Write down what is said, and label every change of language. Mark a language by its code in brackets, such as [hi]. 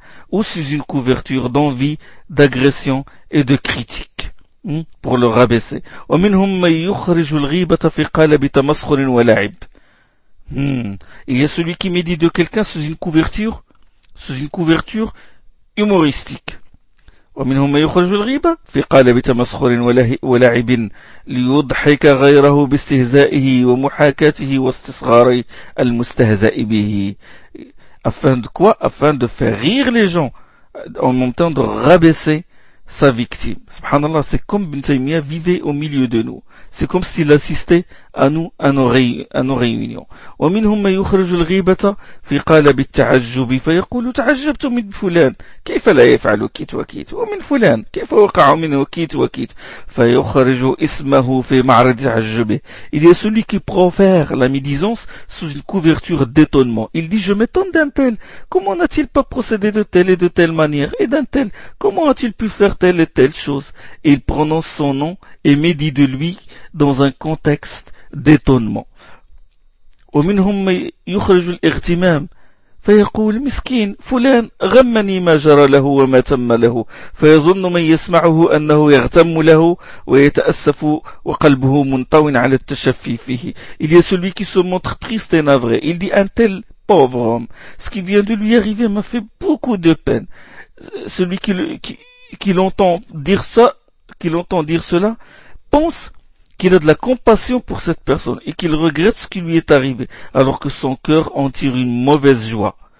[fr] Ou sous une couverture d'envie, d'agression et de critique. Pour le rabaisser. [ar] ومنهم من يخرج الغيبة في قالب تمسخر ولعب. [fr] Il y a celui qui médite de quelqu'un sous une couverture humoristique. [ar] ومنهم من يخرج الغيبة في قالب تمسخر ولعب ليضحك غيره باستهزائه ومحاكاته واستصغار المستهزئ به. [fr] Afin de quoi? Afin de faire rire les gens en même temps de rabaisser sa victime. Subhanallah, c'est comme Ibn Taymiyyah vivait au milieu de nous. C'est comme s'il assistait à nous, à nos réunions. [ar] ومنهم من يخرج الغيبة في قالب التعجب فيقول تعجبت من فلان كيف لا يفعل كيت وكيت ومن فلان كيف وقع منه كيت وكيت فيخرج اسمه في معرض تعجبه. [fr] Il y a celui qui profère la médisance sous une couverture d'étonnement. Il dit, je m'étonne d'un tel. Comment n'a-t-il pas procédé de telle et de telle manière? Et d'un tel, comment a-t-il pu faire telle et telle chose? Et il prononce son nom et médit de lui dans un contexte d'étonnement. [ar] ومنهم من يخرج الاغتمام فيقول مسكين فلان غمني ما جرى له وما تم له فيظن من يسمعه انه يغتم له ويتاسف وقلبه منطوي على التشفي فيه. [fr] Il y a celui qui se montre triste et navré. Il dit, un tel pauvre homme, ce qui vient de lui arriver m'a fait beaucoup de peine. Celui qui l'entend dire cela, pense qu'il a de la compassion pour cette personne et qu'il regrette ce qui lui est arrivé, alors que son cœur en tire une mauvaise joie.